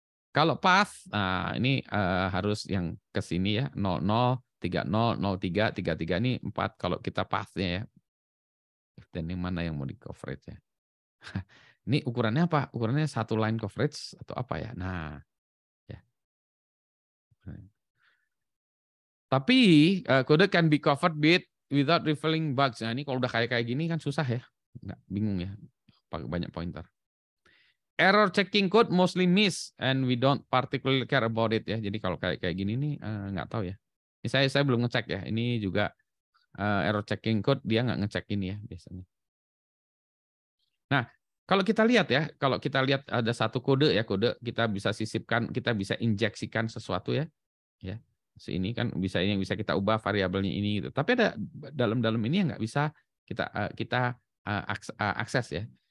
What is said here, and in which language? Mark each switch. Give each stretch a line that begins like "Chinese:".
Indonesian: Kalau path, nah ini harus yang ke sini ya, 00, 30, 03, 33 ini 4 kalau kita path-nya ya. Dan yang mana yang mau di coverage ya. Ini ukurannya apa? Ukurannya satu line coverage atau apa ya? Nah, ya. Tapi kode
English: can be covered without revealing bugs.
Indonesian: Nah, ini kalau udah kayak gini kan susah ya. Nggak, bingung ya. Pakai banyak pointer.
English: Error checking code mostly miss and we don't particularly care about it ya.
Indonesian: Jadi kalau kayak gini nih nggak tahu ya. Ini saya belum ngecek ya. Ini juga error checking code dia nggak ngecek ini ya biasanya. Nah, kalau kita lihat ya, kalau kita lihat ada satu kode ya, kode kita bisa sisipkan, kita bisa injeksikan sesuatu ya. Ya. Ini kan bisa yang bisa kita ubah variabelnya ini gitu. Tapi ada dalam ini yang nggak bisa kita akses ya.